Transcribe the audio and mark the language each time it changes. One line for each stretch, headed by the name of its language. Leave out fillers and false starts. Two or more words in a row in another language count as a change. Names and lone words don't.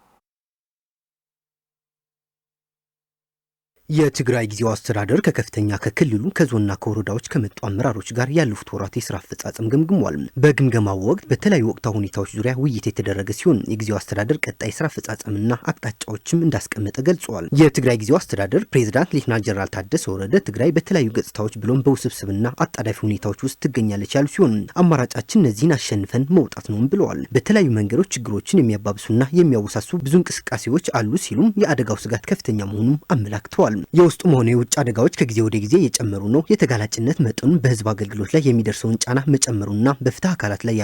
Amharic: የትግራይ ጊዜያዊ አስተዳደር ከከፍተኛ ከክልሉ ከዞንና ከወረዳዎች ከመጡ አመራሮች ጋር ያለፉት ወራት የስራ አፈጻጸም ገምግሟል። በግምገማው ወቅት በተለያዩ ወቅታዊ ሁኔታዎች ዙሪያ ውይይት የተደረገ ሲሆን የጊዜያዊ አስተዳደር ቀጣይ ስራ አፈጻጸምና አቅጣጫዎችም እንዳስቀመጠ ገልጿል። የትግራይ ጊዜያዊ አስተዳደር ፕሬዝዳንት ሌተናል ጀነራል ታደሰ ወረደ ትግራይ በተለያዩ ገጽታዎች ብሎም በውስብስብና አጣዳፊ ሁኔታዎች ውስጥ ትገኛለች ያሉ ሲሆን አማራጫችን እነዚህን አሸንፈን መውጣት ነው ብለዋል። በተለያዩ መንገዶች ችግሮችን የሚያባብሱና የሚያወሳሱ ብዙ እንቅስቃሴዎች አሉ ሲሉም የአደጋው ስጋት ከፍተኛ መሆኑን አመላክተዋል። የውስጡም ሆነ የውጭ አደጋዎች ከጊዜ ወደ ጊዜ እየጨመሩ ነው። የተጋላጭነት መጠኑን በህዝብ አገልግሎት ላይ የሚደርሰውን ጫና መጨመሩና በፍትህ አካላት ላይ